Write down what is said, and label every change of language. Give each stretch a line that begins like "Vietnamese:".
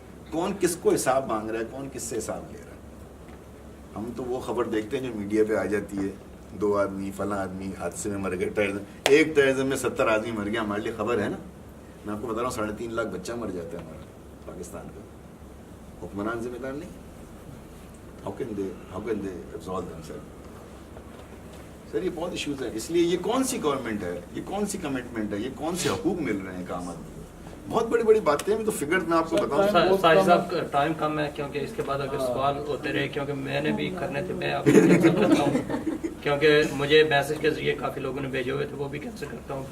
Urdu: کون کس کو حساب مانگ رہا ہے, کون کس سے حساب لے رہا ہے؟ ہم تو وہ خبر دیکھتے ہیں جو میڈیا پہ آ جاتی ہے, 2 آدمی فلاں آدمی حادثے میں مر گئے, ایک ٹیرزم میں 70 آدمی مر گیا. ہمارے لیے خبر ہے نا. میں آپ کو بتا رہا ہوں 3.5 لاکھ بچہ مر جاتا ہے ہمارا پاکستان کا. حکمران ذمہ دار نہیں.
English: How can they absolve themselves?
Urdu: سر یہ بہت ایشوز ہیں. اس لیے یہ کون سی گورنمنٹ ہے, یہ کون سی کمٹمنٹ ہے, یہ کون سے حقوق مل رہے ہیں کام آدمی کو. بہت بڑی بڑی باتیں ہیں. تو فگر میں آپ کو بتاؤں. ساجد صاحب ٹائم کم ہے, کیونکہ اس کے بعد اگر سوال ہوتے رہے, کیونکہ میں نے بھی کرنے تھے, میں آپ کو کینسل کرتا ہوں, کیونکہ مجھے میسج کے ذریعے کافی لوگوں نے بھیجے ہوئے تھے, وہ بھی کینسل کرتا ہوں.